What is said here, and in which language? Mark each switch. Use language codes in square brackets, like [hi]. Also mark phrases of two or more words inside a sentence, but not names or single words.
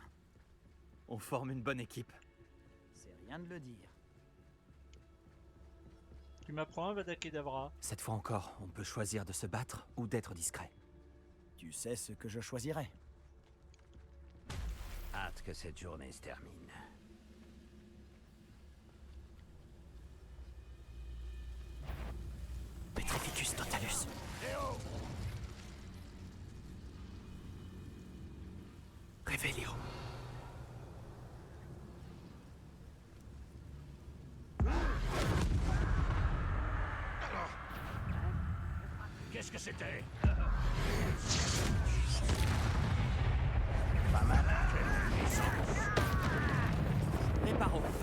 [fr] On forme une bonne équipe. C'est rien de le dire. Tu m'apprends un Vada Kedavra. Cette fois encore, on peut choisir de se battre ou d'être discret. Tu sais ce que je choisirais. Hâte que cette journée se termine. Petrificus totalus. Revelio. Qu'est-ce que c'était? Pas mal. Réparo.